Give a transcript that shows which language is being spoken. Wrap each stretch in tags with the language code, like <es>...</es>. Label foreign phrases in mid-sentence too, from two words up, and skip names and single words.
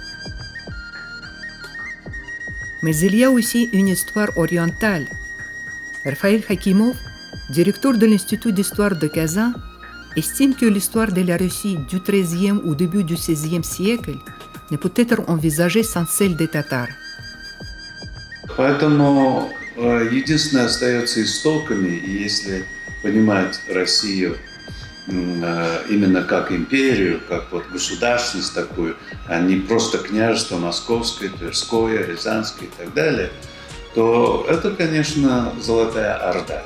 <fr>Mais il y a aussi une histoire orientale. Raphaël Hakimov, directeur de l'Institut d'histoire de Kazan, estime que l'histoire de la Russie du XIIIe ou début du XVIe siècle ne peut être envisagée sans celle des Tatars.</fr> <ru>Поэтому единственное остается истоками, и если понимать Россию именно как империю, как вот государственность такую, а не просто княжество Московское, Тверское, Рязанское и так далее, то это, конечно, Золотая Орда.</ru>